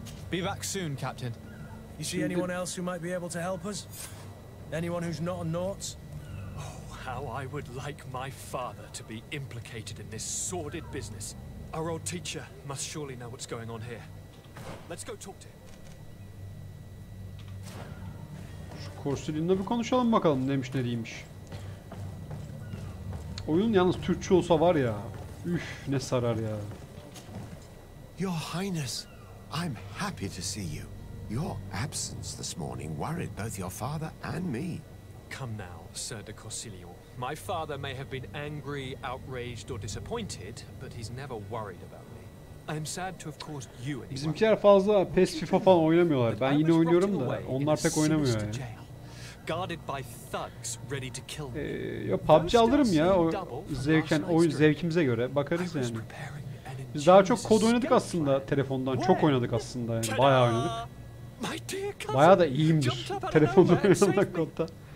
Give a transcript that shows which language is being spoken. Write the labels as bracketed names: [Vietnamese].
[English] Be back soon, Captain. You see anyone else who might be able to help us? Anyone who's not a Nauts? Oh, how I would like my father to be implicated in this sordid business. Our old teacher must surely know what's going on here. Let's go talk to him. [Turkish] Şu Korsilin'le bir konuşalım bakalım neymiş ne değilmiş. Oyun yalnız Türkçe olsa var ya. Üf, ne sarar ya. [English] Your Highness, I'm happy to see you. Your absence this morning worried both your father and me. Come now, Sir de Corsilio. My father may have been angry, outraged, or disappointed, but he's never worried about me. I am sad to have caused you any. [Turkish] Bizimkiler fazla PES, FIFA falan oynamıyorlar. Ben yine oynuyorum da onlar pek oynamıyor yani. [English] Guarded by thugs ready to kill me. [Turkish] Ya PUBG alırım ya. O zevken oyun zevkimize göre bakarız yani. Biz daha çok kod oynadık aslında telefondan. Çok oynadık aslında yani. Bayağı oynadık. Bayağı da iyiyimdir telefonda oynamak kodda.